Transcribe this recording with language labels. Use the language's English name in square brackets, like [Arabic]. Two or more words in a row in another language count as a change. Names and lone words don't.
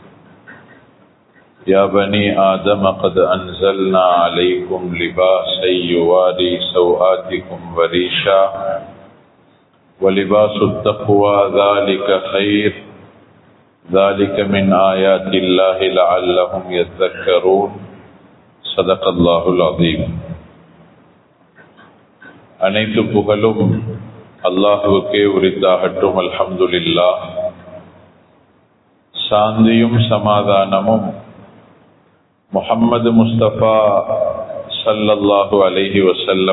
[Arabic] يا بني آدم قد أنزلنا عليكم لباسا يواري سوآتكم وريشا ولباس التقوى ذلك خير ذلك من آيات الله لعلهم يذكرون. صدق الله العظيم. [Tamil] அனைத்து புகழும் அல்லாஹ்வுக்கே உரித்தாகட்டும். அல்ஹம்துலில்லாஹ். சாந்தியும் சமாதானமும் முஹம்மது முஸ்தபா [Arabic] صلى الله عليه وسلم